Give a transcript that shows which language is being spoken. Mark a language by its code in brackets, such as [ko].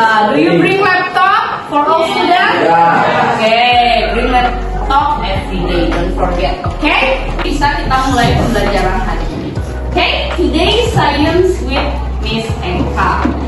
[en] Do you bring laptop for all students? Okay, bring laptop every day. Don't forget. [id] Okay, bisa kita mulai pembelajaran hari ini. [en] Okay, today science with Miss Eka.